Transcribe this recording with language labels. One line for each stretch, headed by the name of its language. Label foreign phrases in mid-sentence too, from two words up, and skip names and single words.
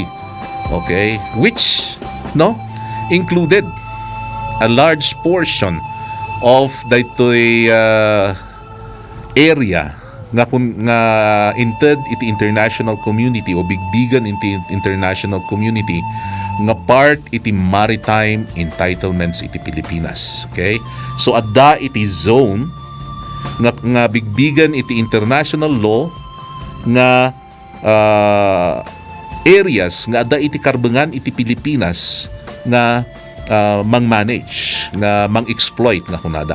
English: Okay, which no included a large portion of
Iloko: daytoy area nga inted iti
English: international community
Iloko: o bigbigan iti
English: international community
Iloko: nga part iti
English: maritime entitlements
Iloko: iti Pilipinas. Okay, so adda iti zone nga bigbigan iti
English: international law
Iloko: nga areas nga ada iti karbengan iti Pilipinas nga mang-manage, nga mang-exploit nga kunada.